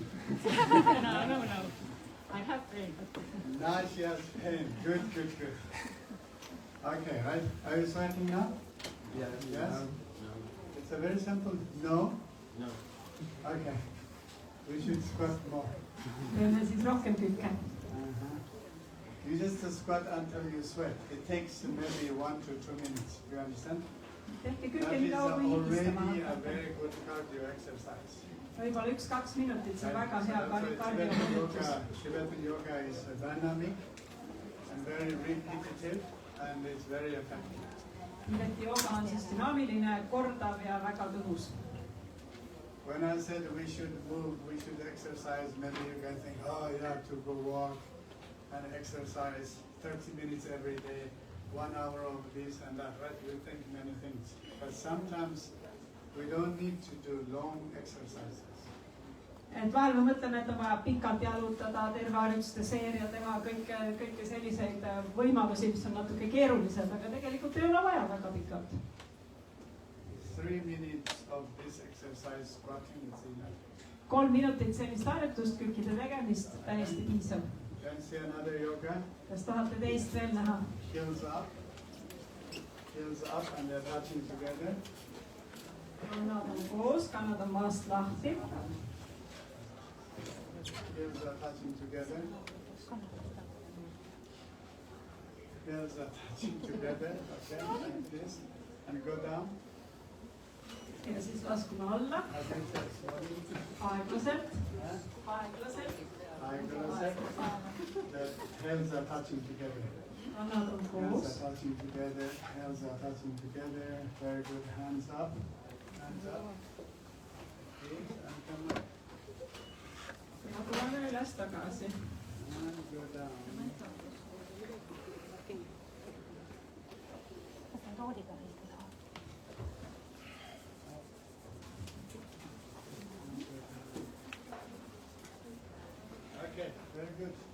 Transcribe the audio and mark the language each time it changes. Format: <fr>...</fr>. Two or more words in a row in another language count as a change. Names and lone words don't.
<en>No. I have pain. Now she has pain. Good. Okay, right? Are you sweating now? Yes. Yes? No. It's a very simple no. No. Okay. We should squat more.</en> <et>Teeme siis rohkem tükke.</et> <en>You just squat until you sweat. It takes maybe 1 to 2 minutes. You understand?</en> <et>Tehke</et> <en>That</en> <et>kükke</et> <en>is</en> <et>nii kaua, kui higistama</et> <en>already a</en> <et>hakkate.</et> <en>very good cardio exercise.</en> <et>Võib-olla 1-2 minutit, see on väga hea</et> <en>Tibetan</en> <et>kardioharjutus.</et> <en>Tibetan yoga is dynamic and very repetitive and it's very effective.</en> <et>Tiibeti jooga on siis dünaamiline, kordav ja väga tõhus.</et> <en>When I said we should move, we should exercise, maybe you can think, oh, you have to go walk and exercise 30 minutes every day, 1 hour of this and that, right? You think many things. But sometimes we don't need to do long exercises.</en> <et>Et vahel me mõtleme, et on vaja pikalt jalutada, terve harjutuste seeria teha, kõike selliseid võimalusi, mis on natuke keerulised, aga tegelikult ei ole vaja väga pikalt.</et> <en>3 minutes of this exercise, squatting is enough.</en> <et>3 minutit sellist harjutust, kükkide tegemist, täiesti piisav.</et> <en>Can see another yoga?</en> <et>Kas tahate teist veel näha?</et> <en>Heels up and they're touching together.</en> <et>Kannad on koos, kannad on maast lahti.</et> <en>Heels are touching together. Heels are touching together, okay, like this. And go down.</en> <et>Ja siis laskume alla,</et> <en>Again, slowly.</en> <et>aeglaselt, Huh? aeglaselt.</et> <en>The hands are touching together.</en> <et>Kannad on</et> <en>Hands</en> <et>koos.</et> <en>are touching together. Hands are touching together. Very good. Hands up. Hands up. Okay, and come up.</en> <et>Ja tuleme üles tagasi.</et> <en>And go down. Okay, very good.</en>